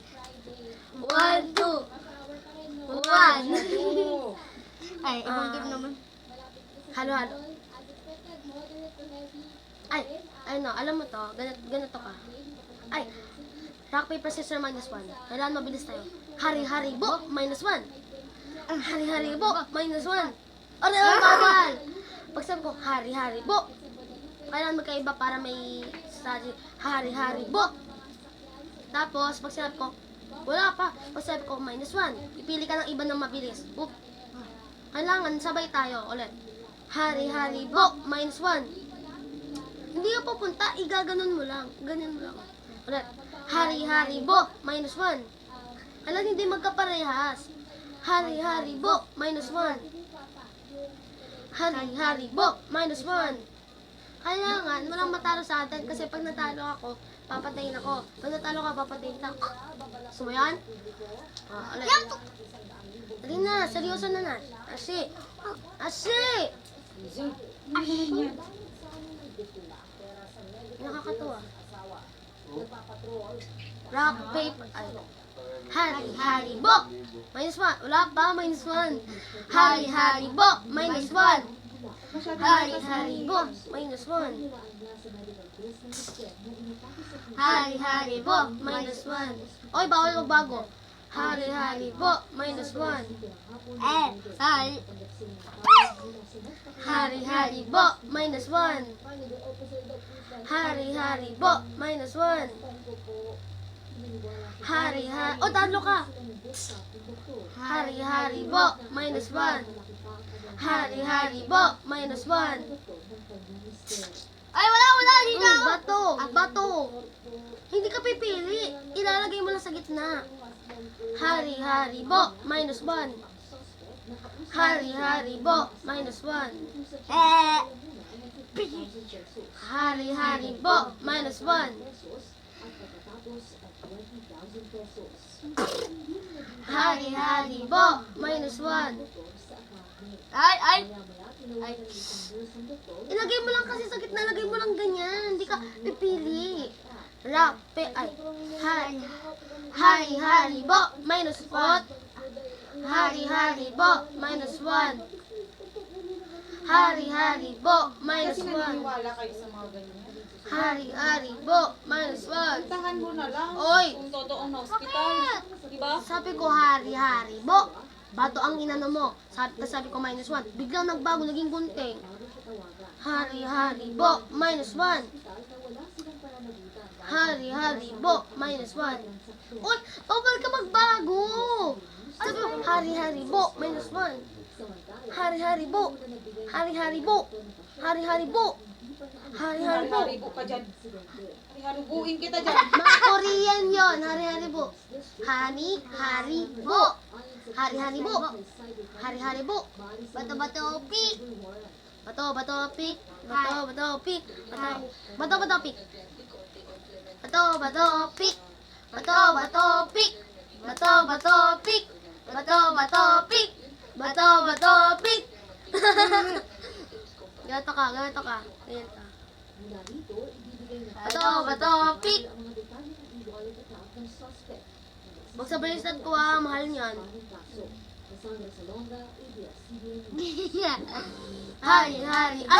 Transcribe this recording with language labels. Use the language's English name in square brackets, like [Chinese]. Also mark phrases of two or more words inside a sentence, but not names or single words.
[Filipino] 1, 2. 1. Ay, ibang game naman. Halo. Ay, no, alam mo to, ganito ka. [English] Ay, rock, paper, scissors, -1. [Filipino] Kailangan mabilis tayo. Hari-hari, bo, -1. Hari-hari, bo, -1. Bawal! Pag sabi ko, hari-hari, bo, kailangan magkaiba para may strategy. Hari-hari, bo. Tapos, pag sinabi ko, wala pa. Pag sabi ko, -1. Ipili ka ng iba ng mabilis. Oop. Kailangan, sabay tayo. Ulit. Hari-hari, bo, -1. Hindi ka pupunta, igaganon mo lang. Ganyan mo lang. Ulit. Hari-hari, bo, -1. Alam, hindi magkaparehas. Hari-hari, bo, -1. Hari-hari, bo, -1. Kailangan, walang matalo sa atin kasi pag natalo ako, papatayin ako. Pag natalo ka, papatayin ka. Gusto mo yan? Ulit. Dali na, seryoso na na. Asi! Nakakatuwa. [English] Rock, paper, ay. [Filipino] Hari-hari, bo! -1. Wala pa, -1. Hari-hari, bo! -1. Hari-hari, bo! -1. Hari-hari, bo! -1. Oy, bawal magbago. Hari-hari, bo! -1. Hari. Hari-hari, bo! -1. Hari-hari, bo! -1. Hari-hari, oh, talo ka! Hari-hari, bo! -1. Hari-hari, bo! -1. Ay, wala, dito ako! Bato! Hindi ka pipili. Ilalagay mo lang sa gitna. Hari-hari, bo! -1. Hari-hari, bo! -1. Hari-hari, bo! -1. Hari-hari, bo! -1. Ay! Ilagay mo lang kasi sa gitna, lagay mo lang ganyan. Hindi ka pipili. Rock, ay. Hari-hari, bo! -4. Hari-hari bo, minus 1. Hari-hari bo, minus Kasi 1. naniniwala kayo sa mga ganyan. Hari-hari bo, minus 1. Puntahan mo na lang. Oy! Kung totoong na hospital. Diba? Sabi ko, hari-hari bo. Bato ang inano mo. Sabi ko, minus 1. Biglang nagbago, naging gunting. Hari-hari bo, minus 1. Hari-hari bo, minus 1. Uy, bawal ka magbago. Sabi ko, hari-hari bo, minus 1. Hari-hari bo. Hari-hari bo. Hari-hari bo. Hari-hari bo. Hari-haribo ka dyan. Hari-haribuin kita dyan. Mga Korean yon, hari-hari bo. Hari-hari bo. Hari-hari bo. Hari-hari bo. Bato-bato pik. Bato-bato pik. Bato-bato pik. Bato-bato pik. Bato-bato pik. Bato-bato pik. Bato-bato pik. Bato-bato pik. Bato-bato pik. Ganito ka, ganito ka. Ganito ka. Bato-bato pik. Huwag sa bracelet ko ah, mahal niyan. Hari-hari. Ay!